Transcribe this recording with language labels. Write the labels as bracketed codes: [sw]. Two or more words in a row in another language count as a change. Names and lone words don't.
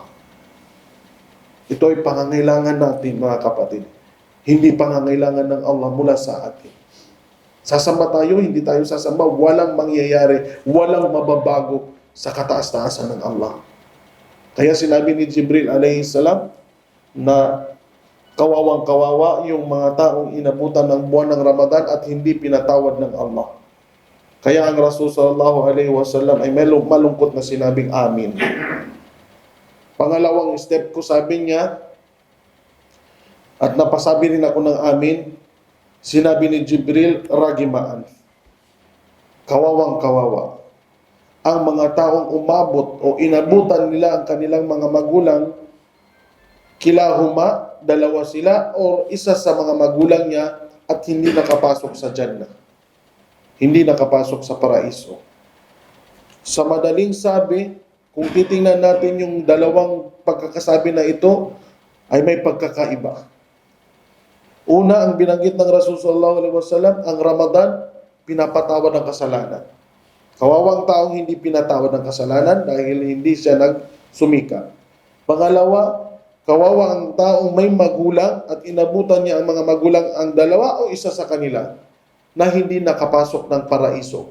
[tl] Ito ay pangangailangan natin, mga kapatid. Hindi pangangailangan ng Allah mula sa atin. Sasamba tayo, hindi tayo sasamba, walang mangyayari, walang mababago sa kataas-taasan ng Allah. Kaya sinabi ni Jibril [ar] عليه السلام [tl] na kawawang-kawawa yung mga taong inabutan ng buwan ng Ramadan at hindi pinatawad ng Allah. Kaya ang Rasul [ar] صلى الله عليه وسلم [tl] ay malungkot na sinabing Amin. Pangalawang step ko, sabi niya, at napasabi rin ako ng Amin, sinabi ni Jibril, ragimaan. Kawawang kawawa. Ang mga taong umabot o inabutan nila ang kanilang mga magulang, kilahuma, dalawa sila o isa sa mga magulang niya at hindi nakapasok sa Jannah. Hindi nakapasok sa paraiso. Sa madaling sabi, kung titingnan natin yung dalawang pagkakasabi na ito, ay may pagkakaiba. Una, ang binanggit ng Rasul [ar] صلى الله عليه وسلم, [tl] ang Ramadan, pinapatawad ng kasalanan. Kawawang taong hindi pinatawad ng kasalanan dahil hindi siya nagsumika. Pangalawa, kawawang taong may magulang at inabutan niya ang mga magulang ang dalawa o isa sa kanila na hindi nakapasok ng paraiso.